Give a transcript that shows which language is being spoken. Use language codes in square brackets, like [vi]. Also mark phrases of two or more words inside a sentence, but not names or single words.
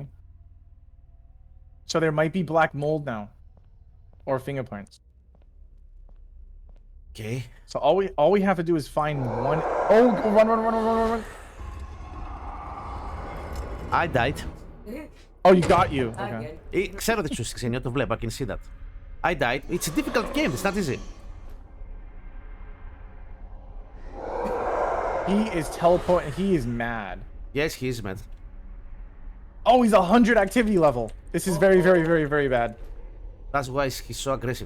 [en] So there might be black mold now. Or fingerprints. Okay. So all we have to do is find 1. Oh, run. I died. Oh, you got you. Okay. Again. [el] Ξέρω ότι σου Ξενιό, το βλέπω. [en] I can see that. I died. It's a difficult game. It's not easy. He is teleporting. He is mad. Yes, he is mad. Oh, he's 100 activity level. This is very, very, very, very bad. That's why he's so aggressive.